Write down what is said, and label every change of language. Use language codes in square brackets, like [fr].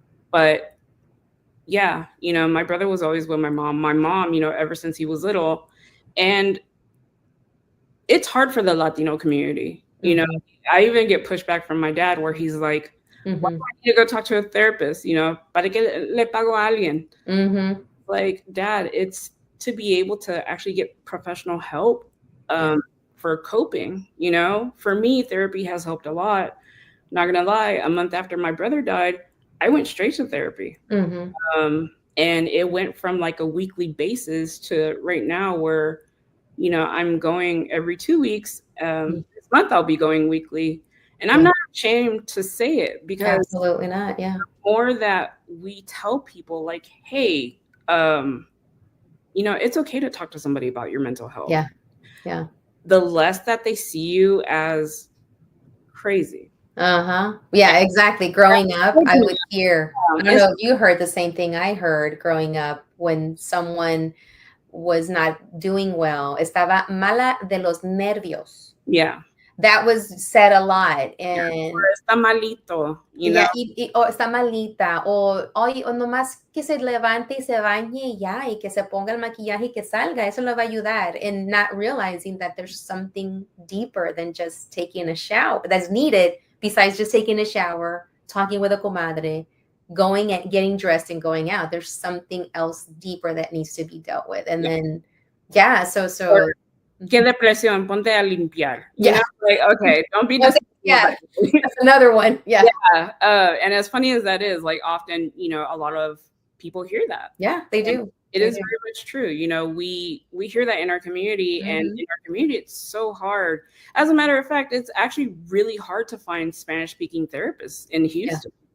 [en] But yeah, my brother was always with my mom. My mom, ever since he was little. And it's hard for the Latino community. I even get pushback from my dad where he's like, why do I need to go talk to a therapist? [es] Para que le pago a alguien? [en] Like, Dad, it's to be able to actually get professional help for coping. For me, therapy has helped a lot. Not gonna lie, a month after my brother died, I went straight to therapy. And it went from like a weekly basis to right now where, I'm going every 2 weeks. This month I'll be going weekly. And I'm not ashamed to say it, because absolutely not. Yeah. The more that we tell people like, hey, it's okay to talk to somebody about your mental health. Yeah. Yeah. The less that they see you as crazy. Yeah, exactly. Growing up, I would hear, I don't know if you heard the same thing I heard growing up when someone was not doing well. [es] Estaba mala de los nervios. [en] Yeah. That was said a lot. And or [es] está malito, [en] you know? [es] o está malita, o nomás que se levante y se bañe y ya, y que se ponga el maquillaje y que salga, eso le va a ayudar. [en] And not realizing that there's something deeper than just taking a shower that's needed, besides just taking a shower, talking with a comadre, going and getting dressed and going out. There's something else deeper that needs to be dealt with. And then, yeah, so. [es] Qué depresión, ponte a limpiar. [en] You know, like, okay, don't be yeah, that's another one. Yeah. And as funny as that is, like, often, you know, a lot of people hear that. Yeah, they do. It is very much true. You know, we hear that in our community, and in our community, it's so hard. As a matter of fact, it's actually really hard to find Spanish-speaking therapists in Houston.